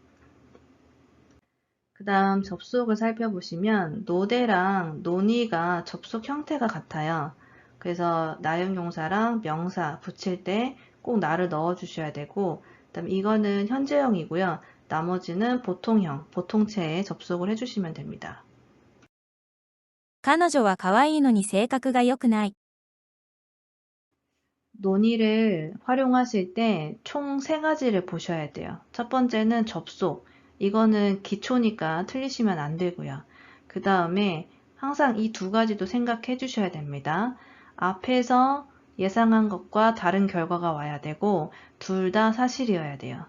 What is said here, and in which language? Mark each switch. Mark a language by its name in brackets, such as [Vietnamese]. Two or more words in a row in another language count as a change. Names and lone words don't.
[Korean] 그 다음 접속을 살펴보시면 노대랑 논의가 접속 형태가 같아요. 그래서 나용용사랑 명사 붙일 때 꼭 나를 넣어주셔야 되고 그다음 이거는 현재형이고요. 나머지는 보통형, 보통체에 접속을 해주시면 됩니다. [Japanese] 彼女は可愛いのに性格が良くない。 [Korean] 논의를 활용하실 때 총 3가지를 보셔야 돼요. 첫 번째는 접속. 이거는 기초니까 틀리시면 안 되고요. 그 다음에 항상 이 2가지도 생각해 주셔야 됩니다. 앞에서 예상한 것과 다른 결과가 와야 되고 둘 다 사실이어야 돼요.